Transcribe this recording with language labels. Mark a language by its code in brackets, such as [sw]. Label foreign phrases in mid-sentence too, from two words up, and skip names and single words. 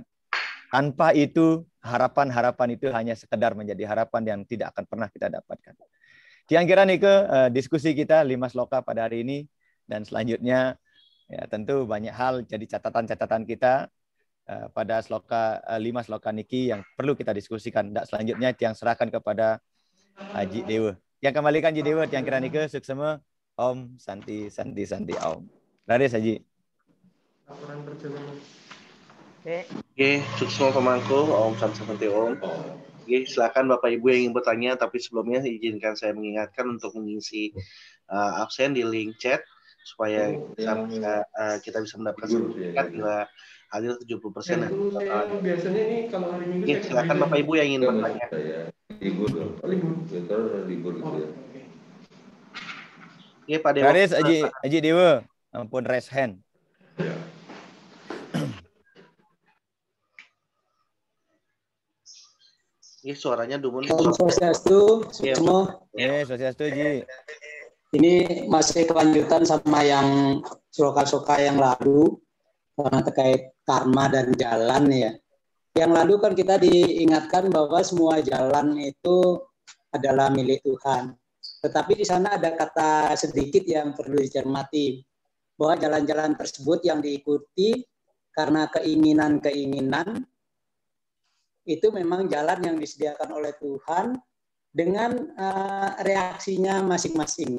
[id] Tanpa itu, harapan-harapan itu hanya sekedar menjadi harapan yang tidak akan pernah kita dapatkan. Kira-kira nih ke diskusi kita 5 sloka pada hari ini. Dan selanjutnya, ya tentu banyak hal jadi catatan-catatan kita pada sloka 5 sloka niki yang perlu kita diskusikan. Dan selanjutnya yang serahkan kepada Haji Dewa. Yang kembalikan Haji Dewa, yang kira nike suksema [sa] Om Santi Santi Santi Om. [id] Laris Haji. Oke, suksema pemangku [sa] Om Santi Santi Om. [id] Oke, silakan Bapak Ibu yang ingin bertanya, tapi sebelumnya izinkan saya mengingatkan untuk mengisi absen di link chat supaya kita bisa mendapatkan sertifikat bila hadir 70%. Biasanya ini kalau hari Minggu silakan Bapak Ibu yang ingin bertanya. Libur dong. Libur gitu ya. Oke, Pak Dewa. Laris Haji Dewa, ampun [en] raise hand. [id] Ya. Ini suaranya Dumun. Swastiastu, semua. Swastiastu, Ji. Ini masih kelanjutan sama yang sloka-sloka yang lalu terkait karma dan jalan ya. Yang lalu kan kita diingatkan bahwa semua jalan itu adalah milik Tuhan. Tetapi di sana ada kata sedikit yang perlu dicermati, bahwa jalan-jalan tersebut yang diikuti karena keinginan-keinginan itu memang jalan yang disediakan oleh Tuhan dengan reaksinya masing-masing.